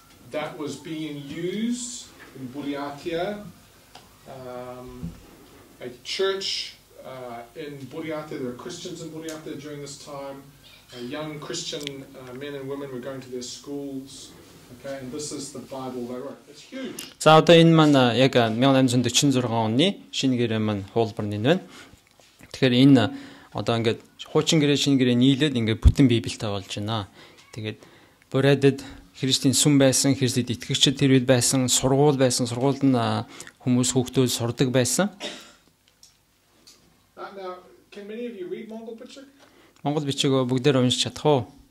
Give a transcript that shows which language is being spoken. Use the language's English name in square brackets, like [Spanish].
[English] That was being used in Buryatia. A church in Buryat. There were Christians in Buryat during this time. Young Christian men and women were going to their schools. Okay, and this is the Bible they wrote. It's huge. [Mongolian] За одоо энэ маань яг 1846 оны шинэ гэрээ маань хуулбар нь байна. Тэгэхээр энэ одоо ингээд хуучин гэрээ шинэ гэрээ нийлээд ингээд бүтэн Библитэй болж байна. Тэгээд Бурайдад Христийн сүм байсан, Христэд итгэгчид тэр үед байсан, сургууль байсан, сургуульд нь хүмүүс хүүхдүүд сурдаг байсан. [English] Now, can many of you read Mongol бичиг? [Mongolian] Монгол бичиг бүгдээр уншиж чадах уу?